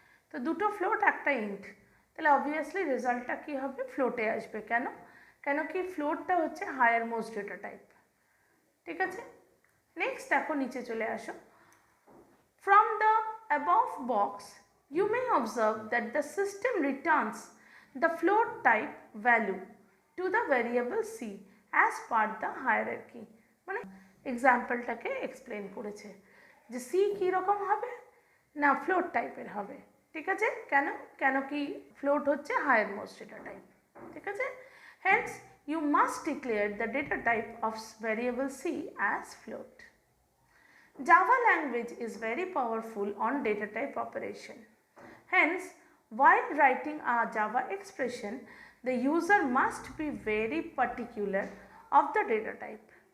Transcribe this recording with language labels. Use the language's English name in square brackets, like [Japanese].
[Bangla] তো দুটো ফ্লোট একটা ইন্ট, তাহলে অবভিয়াসলি রেজাল্টটা কী হবে, ফ্লোটে আসবে। কেন? কেন কি ফ্লোটটা হচ্ছে হায়ার মোস্ট ডেটা টাইপ। ঠিক আছে, নেক্সট দেখো নিচে চলে আসো। [English] From the above box you may observe that the system returns the float type value to the variable c as per the hierarchy। [Bangla] মানে এক্সাম্পলটাকে এক্সপ্লেন করেছে যে সি কী রকম হবে না, ফ্লোট টাইপের হবে। ঠিক আছে, কেন? কেন কি ফ্লোট হচ্ছে হায়ার মোস্ট ডেটা টাইপ। ঠিক আছে, [English] Hence you must declare the data type of variable c as float. Java language is very powerful on data type operation. Hence, while writing a Java expression, the user must be very particular of the data type.